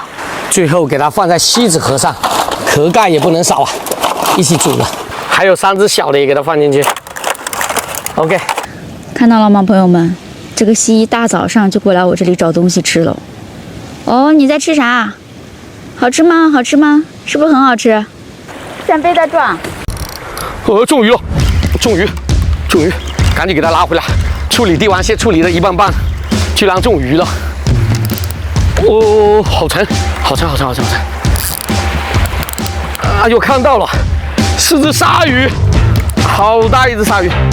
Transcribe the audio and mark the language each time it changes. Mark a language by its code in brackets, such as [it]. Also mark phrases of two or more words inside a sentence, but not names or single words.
[zh] 最後給它放在錫紙盒上，殼蓋也不能少啊，一起煮了。還有3只小的也給它放進去。OK。看到了嗎，朋友們？這個蜥蜴大早上就過來我這裡找東西吃了。哦，你在吃啥？好吃嗎？好吃嗎？是不是很好吃？像背帶狀。中魚了，中魚，趕緊給它拉回來。處理帝王蟹處理的一半半，居然中魚了。哦，好沉。啊，又看到了，是只鯊魚，好大一只鯊魚。